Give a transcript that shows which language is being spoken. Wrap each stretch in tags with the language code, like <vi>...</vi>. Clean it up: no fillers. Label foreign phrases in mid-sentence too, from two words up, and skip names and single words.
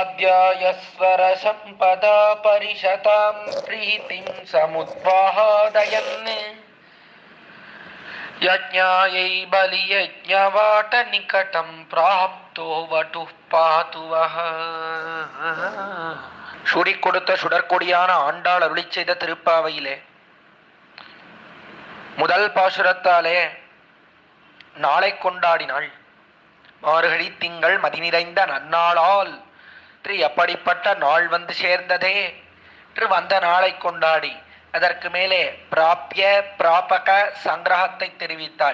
<sa>ध्यायस्वर सम्पदा परिशतां प्रीतिं समुद्वाहादयन् यज्ञायै बलियज्ञवाट निकटं प्राप्तो वटुः पातु वः.</sa> <ta>சுடி கொடுத்த சுடற்கொடியான ஆண்டாள் அருளி செய்த திருப்பாவையிலே முதல் பாசுரத்தாலே நாளை கொண்டாடினாள். மார்கழி திங்கள் மதி நிறைந்த நன்னாளால் எப்படிப்பட்ட நாள் வந்து சேர்ந்ததே என்று வந்த நாளை கொண்டாடி அதற்கு மேலே பிராபிய பிராபக சங்கிரகத்தை தெரிவித்தாள்.</ta>